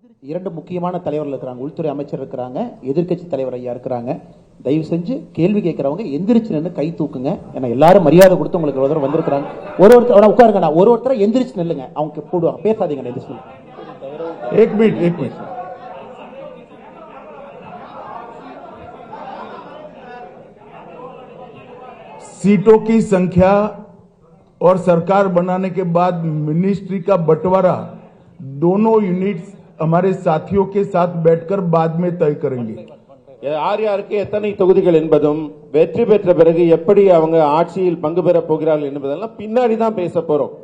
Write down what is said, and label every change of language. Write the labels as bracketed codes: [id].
[ta] இரண்டு முக்கியமான தலைவர்கள் இருக்கிறாங்க, உள்துறை அமைச்சர் இருக்கிறாங்க, எதிர்க்கட்சி தலைவர் ஐயா இருக்கிறாங்க. தயவு செஞ்சு கேள்வி கேட்கறவங்க எந்திரிச்சு நின்று கை தூக்குங்க. ஏன்னா எல்லாரும் மரியாதை கொடுத்து உங்களுக்கு ஒரு வந்திருக்கிறாங்க. ஒருத்தர் உட்காருங்க, ஒருத்தரை எந்திரிச்சு நில்லுங்க, அவங்க போடுவாங்க, பேசாதீங்க. [hi] एक मिनट सीटों की संख्या और सरकार बनाने के बाद मिनिस्ट्री का बंटवारा दोनों यूनिट्स हमारे साथियों के साथ बैठकर बाद में तय करेंगे. [ta] யார் யாருக்கு எத்தனை தொகுதிகள் என்பதும் வெற்றி பெற்ற பிறகு எப்படி அவங்க ஆட்சியில் பங்கு பெற போகிறார்கள் என்பதெல்லாம் பின்னாடி தான் பேச போறோம்.